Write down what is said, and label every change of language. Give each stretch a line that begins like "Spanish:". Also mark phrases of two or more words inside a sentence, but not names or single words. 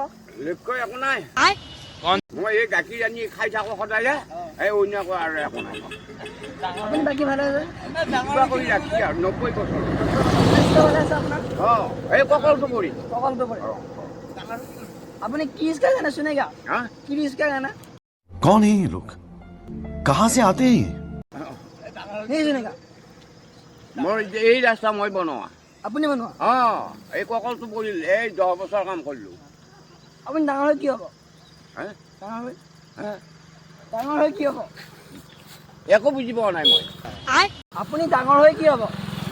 Assamese: লক্ষ্য একো নাই মই এই গাখীৰ আনি খাই থাকোঁ সদায় এই অন্য একো আৰু একো নাই আপুনি বাকী ভালে আছে কিবা কৰি ৰাখি আৰু 90 বছৰ স্বাস্থ্য ভালে আছে আপোনাৰ অঁ এই ককলটো কৰি সকলোটো কৰে আপুনি কি
Hindi: इसका गाना सुनेगा
Assamese: হা কি
Hindi: इसका गाना कौन है ये लोग कहाँ से आते हैं ये नहीं सुनेगा
Assamese: মই এই ৰাস্তা মই বনোৱা আপুনি বনোৱা অঁ এই ককলটো পৰিল এই 10 বছৰ কাম কৰিলোঁ আপুনি ডাঙৰ হৈ কি হ'ব হা ডাঙৰ হৈ হা ডাঙৰ হৈ কি হ'ব একো বুজি পোৱা নাই মই আপুনি ডাঙৰ হৈ কি হ'ব